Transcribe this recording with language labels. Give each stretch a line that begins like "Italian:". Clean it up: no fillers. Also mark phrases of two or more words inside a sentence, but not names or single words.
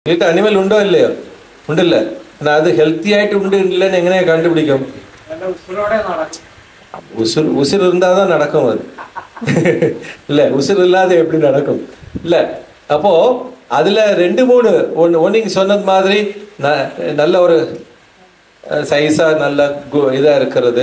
Malayalam: വീട്ടിൽ അനിമൽ ഉണ്ടോ ഇല്ലയോ? ഉണ്ടല്ലേ. എന്നാൽ അത് ഹെൽത്തി ആയിട്ട് ഉണ്ട് ഇല്ലെന്ന് എങ്ങനെയാ കണ്ടുപിടിക്കും?
Tamil: உசிர் இருந்தாதான் நடக்கும் அது இல்ல. உசிர் இல்லாத எப்படி நடக்கும் இல்ல. அப்போ அதுல ரெண்டு மூணு ஒன்னு சொன்னது மாதிரி நல்ல ஒரு சைஸா நல்ல இதா இருக்கிறது.